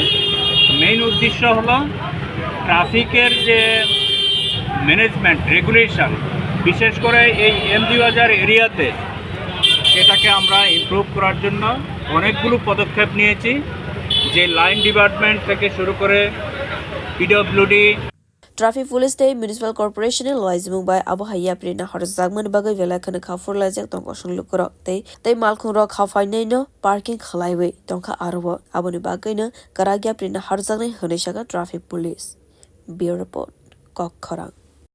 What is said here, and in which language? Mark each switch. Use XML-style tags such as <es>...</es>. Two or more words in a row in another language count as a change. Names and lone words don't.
<bn>মেইন উদ্দেশ্য হলো ট্রাফিকের যে</bn> <en>management regulation,</en> <bn>বিশেষ করে এই এমজি বাজার এরিয়াতে, সেটাকে আমরা ইমপ্রুভ করার জন্য অনেকগুলো পদক্ষেপ নিয়েছি, যে</bn> <en>line department</en> <bn>থেকে শুরু করে পিডব্লিউডি</bn> <en>Traffic Police Day Municipal Corporation</en> <trp>luajimung bai abhiyan prina khwlaijakha bagai khwlaijakha khwlaijakha tongkha songlukro tei malkhung rok khafainai no parking khlaiwi tongkha aro aboni bagai no karagya prina khwlaijakha hwnai saka</trp> <en>Traffic Police.</en> <trp>Bureau Report Kokkhorang.</trp>